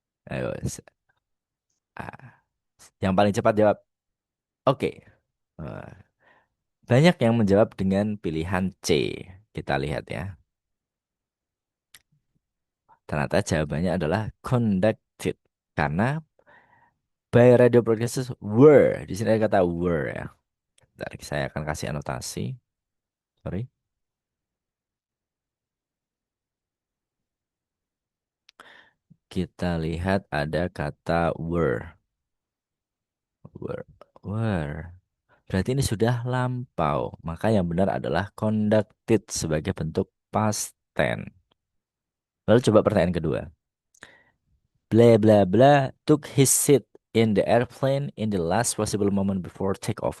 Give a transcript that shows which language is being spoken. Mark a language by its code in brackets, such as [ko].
[id] Ayo, ah, yang paling cepat jawab. Oke. Eh, Banyak yang menjawab dengan pilihan C. Kita lihat ya. Ternyata jawabannya adalah conducted. Karena [en] by radio broadcasters were. [id] Di sini ada kata were ya. Bentar, saya akan kasih anotasi. Sorry. Kita lihat ada kata were. Were. Were. Berarti ini sudah lampau. Maka yang benar adalah conducted sebagai bentuk past tense. Lalu coba pertanyaan kedua. [en] Blah blah blah took his seat in the airplane in the last possible moment before take off.